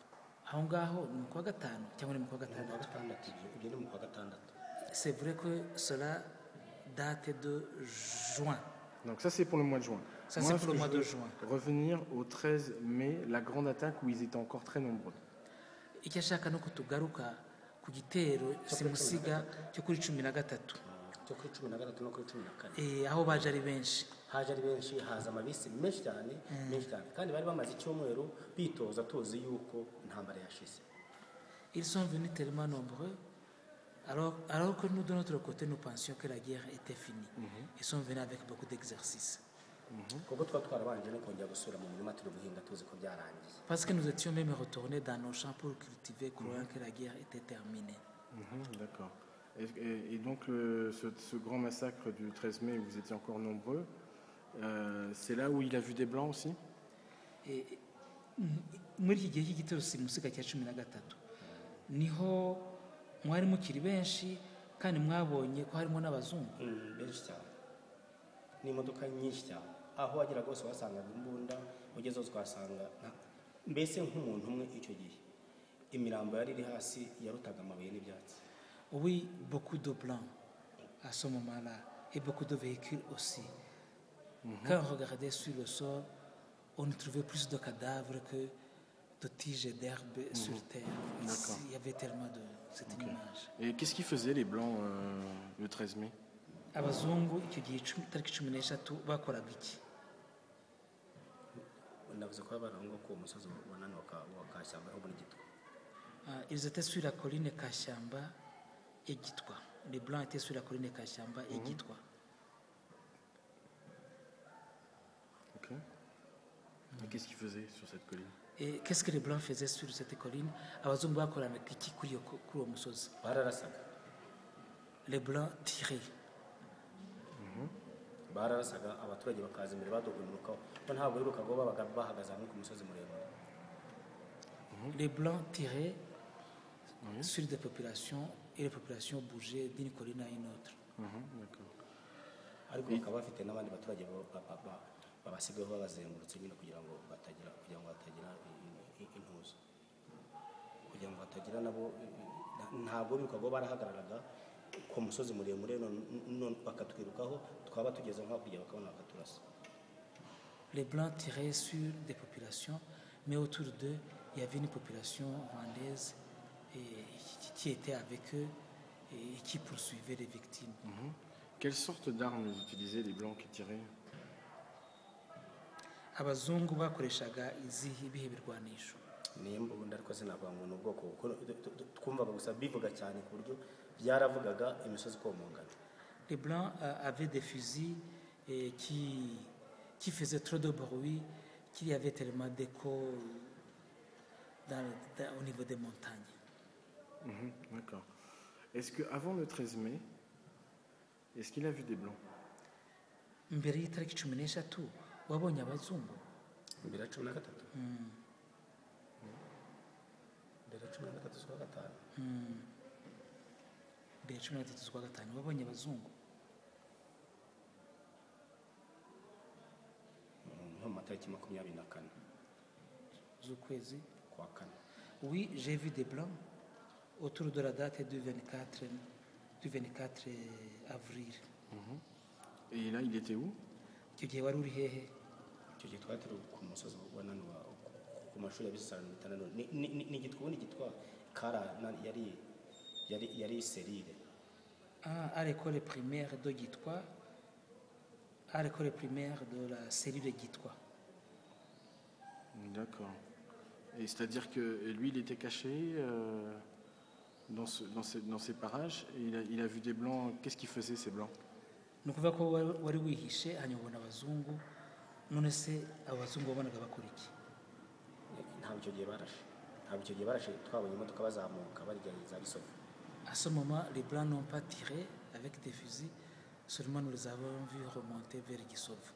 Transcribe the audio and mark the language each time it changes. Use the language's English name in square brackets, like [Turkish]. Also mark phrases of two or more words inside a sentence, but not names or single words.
[French] C'est vrai que cela date de juin. Donc ça c'est pour le mois de juin. Ça c'est pour le mois de juin. Revenir au 13 mai, la grande attaque où ils étaient encore très nombreux. [Kinyarwanda] Ku gitero simusiga cyo kuri 13 aho baje ari benshi haza amabisi menshi cyane kandi bari bamaze icyumweru bitoza tuzi yuko intambara yashize. [French] Ils sont venus tellement nombreux alors que nous de notre côté nous pensions que la guerre était finie. Ils sont venus avec beaucoup d'exercices. Parce que nous étions même retournés dans nos champs pour cultiver, croyant que la guerre était terminée. D'accord. Et donc ce grand massacre du 13 mai où vous étiez encore nombreux, c'est là où il a vu des Blancs aussi? [Kinyarwanda] Muri iki gihe cy'igitero simusiga cya 13 niho mwari mukiri benshi kandi mwabonye ko harimo n'abazungu benshi cyane n'imodoka nyinshi cyane. Aho wagera rwose wasangaga imbunda, ugezeho twasanga mbese nk'umuntu umwe icyo gihe imirambo yari iri hasi yarutaga amabuye n'ibyatsi. [French] Oui, beaucoup de Blancs à ce moment-là et beaucoup de véhicules aussi. Quand on regardait sur le sol, on y trouvait plus de cadavres que de tiges d'herbe sur terre. Il y avait tellement de cette image. Et qu'est-ce qu'ils faisaient les Blancs le 13 mai? [Kinyarwanda] Abazungu icyo gihe tariki 13 bakoraga iki? [French] Ils étaient sur la colline Kashyamba et Gitwa. Les Blancs étaient sur la colline Kashyamba et Gitwa. Ok. Et qu'est-ce qu'ils faisaient sur cette colline? Et qu'est-ce que les Blancs faisaient sur cette colline? [Kinyarwanda] Abazungu bakoranaga iki kuri uwo musozi? Bararasaga. [French] Les Blancs tiraient. [Kinyarwanda] bararasaga abaturage bakaza imbere badugunukaho ko ntabwo birukaga babaga bahagaze hamwe ku musozi muremure. [French] Les blancs tiraient sur des populations et les populations bougeaient d'une colline à une autre. D'accord. [Kinyarwanda] ariko bakaba bafite n'abandi baturage babasigaho babazengurutse nyine kugira ngo batagira intuzo, kugira ngo batagira nabo ntabwo birukaga barahagararaga ku musozi muremure none bakatwirukaho twaba tugeze nko kujya bakabona bakaturasa. [French] Les blancs tiraient sur des populations, mais autour d'eux il y avait une population rwandaise qui était avec eux et qui poursuivait les victimes. Quelle sorte d'armes utilisaient les blancs qui tiraient? [Kinyarwanda] Abazungu bakoreshaga izihe ibihe birwanisho? Niyo mbunda ariko sinavuga ngo ni ubwoko twumvaga gusa bivuga cyane ku buryo byaravugaga imisozi ikomongana. [French] Les blancs avaient des fusils qui faisaient trop de bruit, qu'il y avait tellement d'écho au niveau des montagnes. D'accord. Est-ce qu'avant le 13 mai, est-ce qu'il a vu des blancs? [Kinyarwanda] Mbere y'itariki 13 wabonye abazungu? Mbere ya 13 mbere ya 13 z'ukwa gatanu mbere ya 13 z'ukwa gatanu wabonye abazungu? nko mu matariki 24 z'ukwezi kwa kane. [French] Oui, j'ai vu des blancs autour de la date du 24 avril. Et là, il était où? [Kinyarwanda] Icyo gihe wari uri hehe? Icyo gihe twari turi ku musozi wa Nanuwa ku mashuri ya Bisesano bitandatu. Ni igitwa Kara yari serire. [French] À l'école primaire de Gitwa, à l'école primaire de la cellule de Gitwa. D'accord. Et c'est-à-dire que lui, il était caché dans ces parages et il a vu des blancs. Qu'est-ce qu'ils faisaient, ces blancs? [Kinyarwanda] Ni ukuvuga ko wari wihishe hanyuma ubona abazungu, none se abazungu wabonaga bakora iki? Ntabwo icyo gihe barashe twabonye imodoka bazamuka barya za Gisovu. [French] À ce moment, les blancs n'ont pas tiré avec des fusils, seulement nous les avons vus remonter vers Gisovu.